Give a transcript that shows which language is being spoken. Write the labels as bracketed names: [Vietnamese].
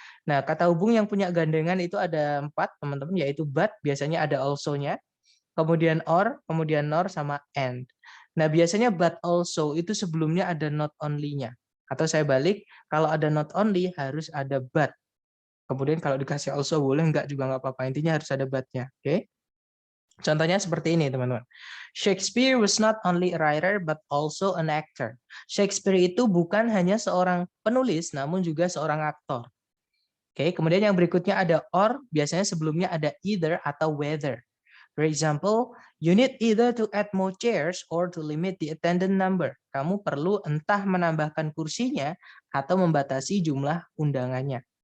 [Indonesian] Nah, kata hubung yang punya gandengan itu ada 4, teman-teman, yaitu but, biasanya ada also-nya, kemudian or, kemudian nor, sama and. Nah, biasanya but also itu sebelumnya ada not only-nya. Atau saya balik, kalau ada not only harus ada but. Kemudian kalau dikasih also boleh, enggak juga nggak apa-apa. Intinya harus ada but-nya. Oke? Contohnya seperti ini, teman-teman. [English] Shakespeare was not only a writer, but also an actor. [Indonesian] Shakespeare itu bukan hanya seorang penulis, namun juga seorang aktor. Oke, kemudian yang berikutnya ada or, biasanya sebelumnya ada either atau whether. [English] For example, you need either to add more chairs or to limit the attendant number. [Indonesian] Kamu perlu entah menambahkan kursinya atau membatasi jumlah undangannya.